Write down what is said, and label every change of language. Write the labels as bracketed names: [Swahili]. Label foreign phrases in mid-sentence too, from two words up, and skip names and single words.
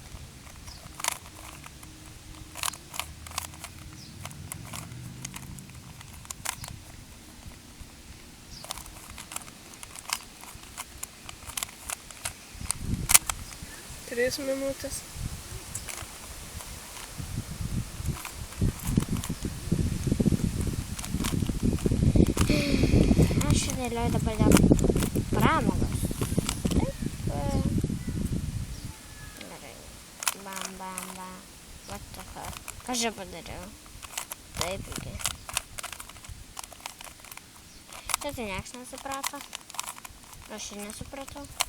[Lithuanian] Tris minutės. Aš dėlioju dabar dėl pramogos. Taip. Gerai. [English] Bam, bam, bam. What the fuck? [Lithuanian] Ką aš čia padariau? Taip, irgi. Tai nieks nesuprato. Aš ir nesupratau.